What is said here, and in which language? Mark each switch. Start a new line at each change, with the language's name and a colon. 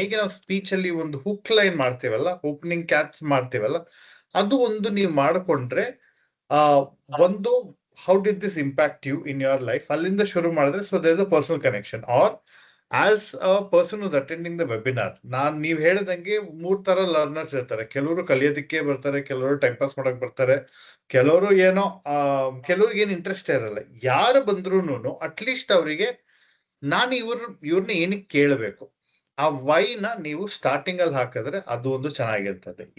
Kannada: ಹೇಗೆ ನಾವು ಸ್ಪೀಚ್ ಅಲ್ಲಿ ಒಂದು ಹುಕ್ ಲೈನ್ ಮಾಡ್ತೀವಲ್ಲ, ಓಪನಿಂಗ್ ಕ್ಯಾಚ್ ಮಾಡ್ತೀವಲ್ಲ, ಅದು ಒಂದು ನೀವು ಮಾಡಿಕೊಂಡ್ರೆ ಒಂದು
English: how did this impact you in your life,
Kannada: ಅಲ್ಲಿಂದ ಶುರು ಮಾಡಿದ್ರೆ,
English: so there's a personal connection. Or as a person who's attending the webinar,
Kannada: ನೀವು ಹೇಳಿದಂಗೆ 3 ತರ ಲರ್ನರ್ಸ್ ಇರ್ತಾರೆ. ಕೆಲವರು ಕಲಿಯೋದಕ್ಕೆ ಬರ್ತಾರೆ, ಕೆಲವರು ಟೈಮ್ ಪಾಸ್ ಮಾಡಕ್ ಬರ್ತಾರೆ, ಕೆಲವರು ಏನೋ ಕೆಲವ್ರಿಗೆ ಏನು ಇಂಟ್ರೆಸ್ಟ್ ಇರಲ್ಲ. ಯಾರು ಬಂದ್ರು ಅಟ್ಲೀಸ್ಟ್ ಅವರಿಗೆ ನಾನು ಇವ್ರನ್ನ ಏನಕ್ಕೆ ಕೇಳಬೇಕು, ಆ ವೈನ ನೀವು ಸ್ಟಾರ್ಟಿಂಗ್ ಅಲ್ಲಿ ಹಾಕಿದ್ರೆ ಅದು ಒಂದು ಚೆನ್ನಾಗಿರ್ತದೆ.